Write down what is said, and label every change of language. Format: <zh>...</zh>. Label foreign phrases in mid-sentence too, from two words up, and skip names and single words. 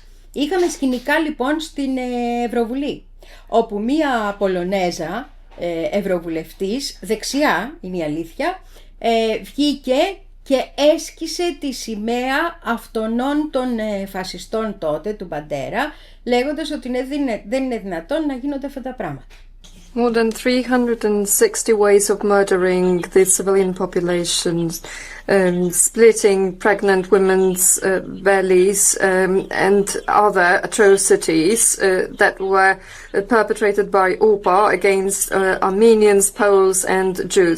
<el>Είχαμε σκηνικά λοιπόν στην Ευρωβουλή, όπου μία Πολωνέζα ευρωβουλευτής, δεξιά είναι η αλήθεια, βγήκε και έσκησε τη σημαία αυτών των φασιστών τότε, του Μπαντέρα, λέγοντας ότι δεν είναι δυνατόν να γίνονται αυτά τα πράγματα.</el> <en>More than 360 ways of murdering the civilian populations, splitting pregnant women's bellies, and other atrocities that were perpetrated by UPA against Armenians, Poles and Jews.</en>